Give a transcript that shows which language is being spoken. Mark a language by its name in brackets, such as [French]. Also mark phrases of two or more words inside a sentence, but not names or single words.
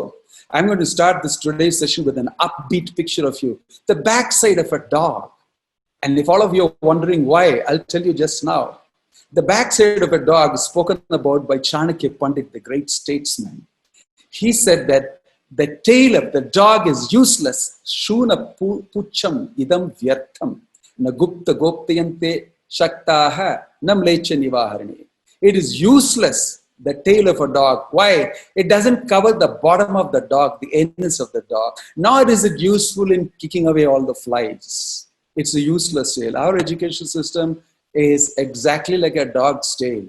[English] So I'm going to start this today's session with an upbeat picture of you. The backside of a dog. And if all of you are wondering why, I'll tell you just now. The backside of a dog is spoken about by Chanakya Pandit, the great statesman. He said that the tail of the dog is useless. [Sanskrit] Shuna pucham idam vyartham. Nagupta goptayante shaktaha namlecha nivaharani. [English] It is useless, the tail of a dog. Why? It doesn't cover the bottom of the dog, the anus of the dog. Nor is it useful in kicking away all the flies. It's a useless tail. Our education system is exactly like a dog's tail.